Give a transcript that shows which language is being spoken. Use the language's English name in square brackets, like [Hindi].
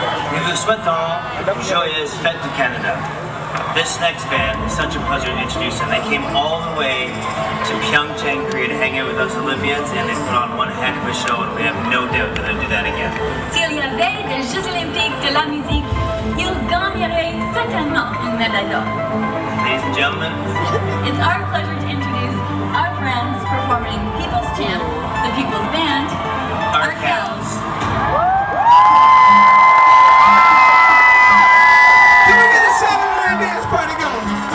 [French] Nous vous souhaitons une joyeuse fête du Canada. [English] This next band is such a pleasure to introduce them. They came all the way to Pyeongchang, Korea to hang out with us Olympians, and they put on one heck of a show, and we have no doubt that they'll do that again. [French] S'il y avait des Jeux Olympiques de la musique, ils gagneraient certainement une médaille d'or. [English] Ladies and gentlemen, It's our pleasure to introduce our friends performing People's Champ, the People's Band, our cows. Can we get a Saturday night dance party going?